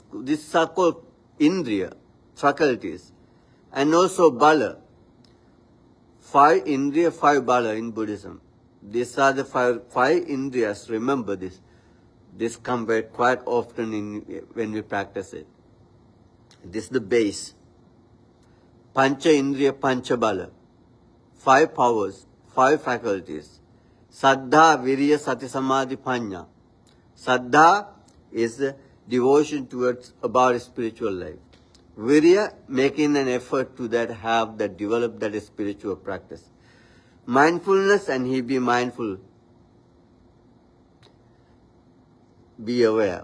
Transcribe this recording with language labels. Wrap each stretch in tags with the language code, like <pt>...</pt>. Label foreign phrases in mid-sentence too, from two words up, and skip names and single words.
<en>These are called Indriya, faculties, and also Bala. 5 Indriya, 5 Bala in Buddhism. These are the 5 Indriyas. Remember this. This comes quite often when we practice it. This is the base.</en> <pi>Pancha Indriya, Pancha Bala.</pi> <en>5 powers, 5 faculties.</en> <pi>Saddha, Virya, Sati, Samadhi, Panya.</pi> <en>Saddha is devotion towards about spiritual life. Virya, making an effort to develop that spiritual practice. mindfulness and he be mindful, be aware.</en>